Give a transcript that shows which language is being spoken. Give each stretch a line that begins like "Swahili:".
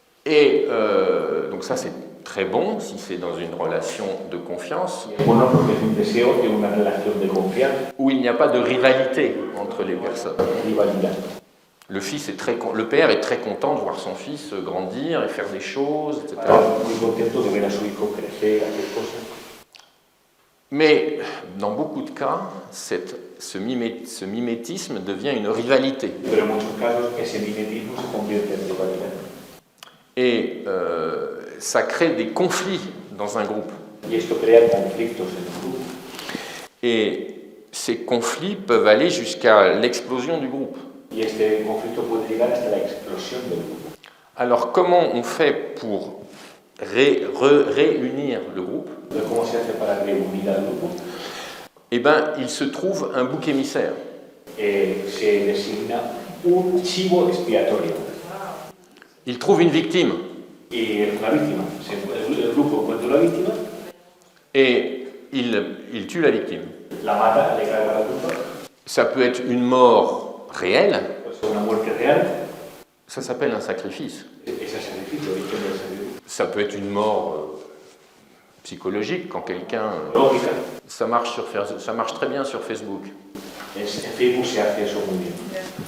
French: Et donc ça c'est très bon si c'est dans une relation de confiance,
Spanish: Bueno, porque es un deseo de una relación de confianza,
French: où il n'y a pas de rivalité entre les personnes.
Spanish: rivalidad.
French: Le père est très content de voir son fils grandir et faire des choses, etc.
Spanish: Muy contento de ver a su hijo crecer, hacer cosas.
French: Mais dans beaucoup de cas, ce mimétisme devient une rivalité.
Spanish: Pero en muchos casos ese mimetismo se convierte en rivalidad.
French: Et ça crée des conflits dans un groupe.
Spanish: Y esto crea conflictos en el grupo.
French: Et ces conflits peuvent aller jusqu'à l'explosion du groupe.
Spanish: Y este conflicto puede llegar hasta la explosión del grupo.
French: Alors comment on fait pour réunir le groupe?
Spanish: Entonces, ¿cómo se hace para reunir al grupo?
French: Eh bien, il se trouve un bouc émissaire.
Spanish: Se designa un chivo expiatorio.
French: Il trouve une victime.
Spanish: Y una víctima. El grupo encuentra una víctima,
French: Et il tue la victime.
Spanish: la mata, le carga la culpa.
French: Ça peut être une mort réelle.
Spanish: Puede ser una muerte real.
French: Ça s'appelle un sacrifice.
Spanish: Es el sacrificio, origen del sacrificio.
French: Ça peut être une mort psychologique quand quelqu'un...
Spanish: Lógica.
French: Ça marche très bien sur Facebook.
Spanish: En Facebook se hace eso muy bien.